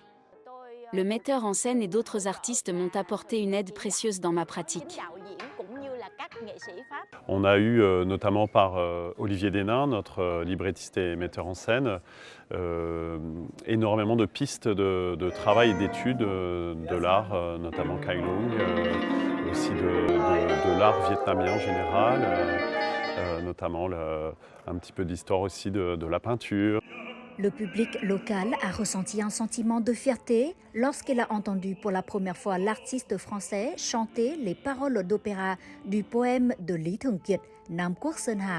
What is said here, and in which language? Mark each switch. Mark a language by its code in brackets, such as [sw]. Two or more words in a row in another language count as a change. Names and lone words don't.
[fr] Le metteur en scène et d'autres artistes m'ont apporté une aide précieuse dans ma pratique. On a eu, notamment par Olivier Denin, notre librettiste et metteur en scène, énormément de pistes de travail et d'études de l'art, notamment [vi] cải lương, [fr] aussi de l'art vietnamien en général, notamment un petit peu d'histoire aussi de la peinture. Le public local a ressenti un sentiment de fierté lorsqu'il a entendu pour la première fois l'artiste français chanter les paroles d'opéra du poème de Lý Thường Kiệt, Nam Quốc Sơn Hà.